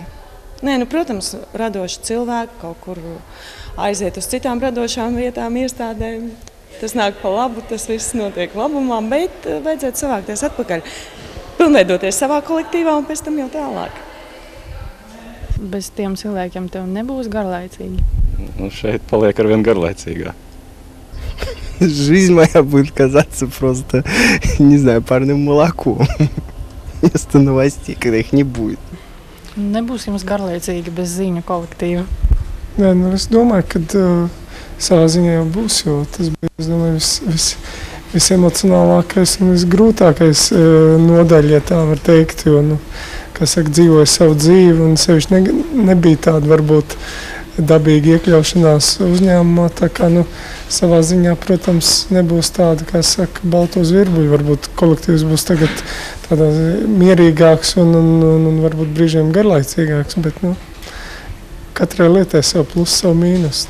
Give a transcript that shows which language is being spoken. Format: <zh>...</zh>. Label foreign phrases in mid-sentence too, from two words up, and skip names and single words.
<lv>Protams, radoši cilvēki kaut kur aiziet uz citām radošām vietām, iestādēm. Tas nāk pa labu, tas viss notiek labumā, bet vajadzētu savākties atpakaļ. Pilnveidoties savā kolektīvā un pēc tam jau tālāk. Bez tiem cilvēkiem tev nebūs garlaicīgi? Šeit paliek arvien гарlaicīgāk.</lv> <ru>Жизнь моя будет казаться просто, не знаю, парным молоком. Вместо новостей, когда их не будет.</ru> <lv>Nebūs jums garlaicīgi bez ziņu kolektīva? Nē, es domāju, ka savā ziņā jau būs, jo tas bija, es domāju, visemocionālākais un visgrūtākais nodaļa, ja tā var teikt, jo, dzīvoja savu dzīvi un sevišķi nebija tāda varbūt dabīga iekļaušanās uzņēmumā, tā kā, savā ziņā, protams, nebūs tāda, kā saka, balto zvirbuļu, varbūt kolektīvs būs tagad tādā mierīgāks un varbūt brīžiem garlaicīgāks, bet, katrai lietai savu plusu, savu mīnus.</lv>